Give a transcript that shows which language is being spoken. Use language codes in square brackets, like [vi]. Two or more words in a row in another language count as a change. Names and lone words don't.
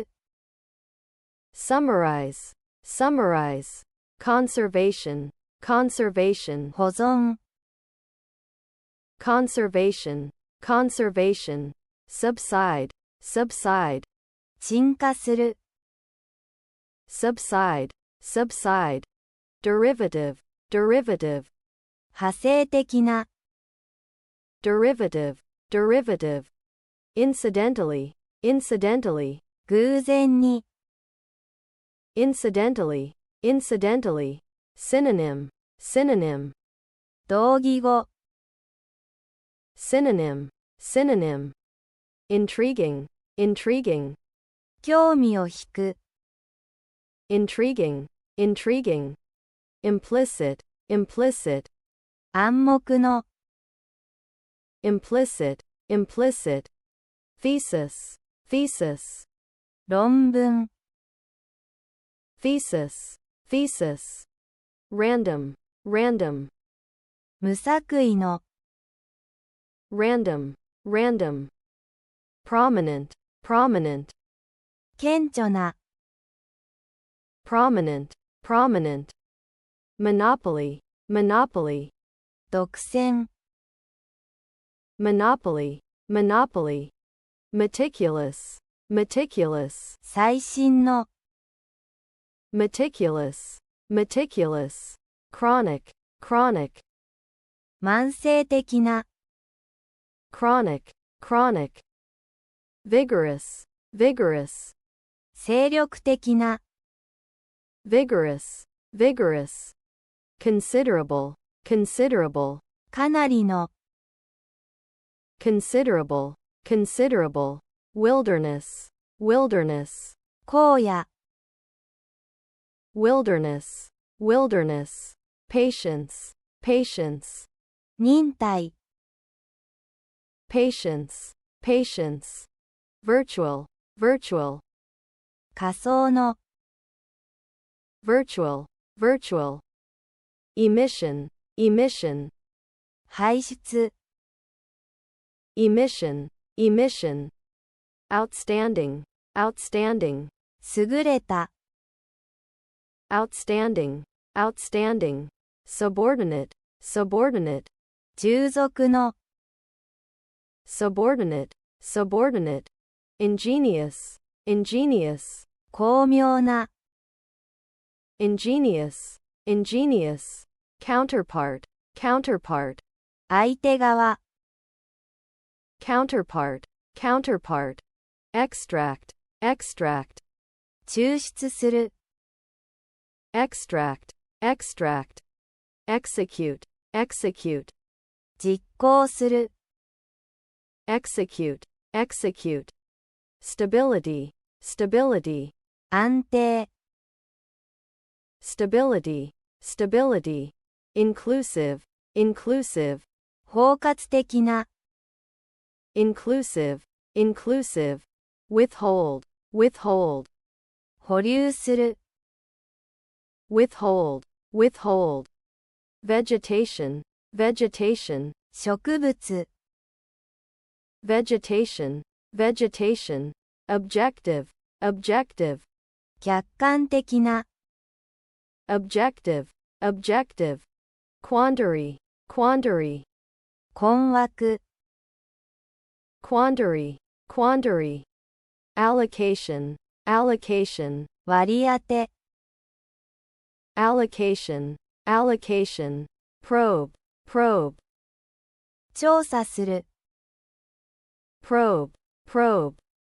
[en] Summarize, summarize. Conservation, conservation. [ja] 保存 [en] Conservation, conservation. Subside, subside. [ja] 沈下する [en] Subside, subside. Derivative, derivative. [ja] 派生的な [en] Derivative, derivative. Incidentally, incidentally. [ja] 偶然に [en] Incidentally, incidentally. Synonym, synonym. [ja] 同義語 [en] Synonym, synonym. Intriguing, intriguing. [ja] 興味を引く [en] Intriguing, intriguing. Implicit, implicit. [ja] 暗黙の [en] Implicit, implicit. Thesis, thesis. [ja] 論文 [en] Thesis, thesis. Random, random. [ja] 無作為の [en] Random, random. Prominent, prominent. [ja] 顕著な [en] Prominent, prominent. Monopoly, monopoly. [ja] 独占 [en] Monopoly, monopoly. Meticulous, meticulous. [ja] 最新の [en] Meticulous, meticulous. Chronic, chronic, [ja] 慢性的な、 [en] chronic, chronic, vigorous, vigorous, [ja] 精力的な、 [en] vigorous, vigorous, considerable, considerable, [ja] かなりの、 [en] considerable, considerable, wilderness, wilderness, [ja] 荒野、 [en] wilderness, wilderness, patience, patience, [ja] 忍耐、 [en] patience, patience, virtual, virtual, [ja] 仮想の、 [en] virtual, virtual, emission, emission, [ja] 排出、 [en] emission, emission, outstanding, outstanding, [ja] 優れた、 [en] outstanding, outstanding, subordinate, subordinate, [ja] 従属の、 [en] subordinate, subordinate, ingenious, ingenious, [ja] 巧妙な、 [en] ingenious, ingenious, counterpart, counterpart, [ja] 相手側、 [en] counterpart, counterpart, extract, extract, [ja] 抽出する、 [en] extract, extract, execute, execute, [ja] 実行する、 [en] execute, execute, stability, stability, [ja] 安定、 [en] stability, stability, inclusive, inclusive, [ja] 包括的な、 [en] inclusive, inclusive, withhold, withhold, [ja] 保留する、 [en] withhold, withhold, vegetation, vegetation, [ja] 植物、 [en] vegetation, vegetation, objective, objective, [ja] 客観的な、 [en] objective, objective, quandary, quandary, [ja] 困惑、 [en] quandary, quandary, allocation, allocation, [ja] 割り当て、 [en] allocation, allocation, probe, probe, [ja] 調査する、 [en] probe, probe,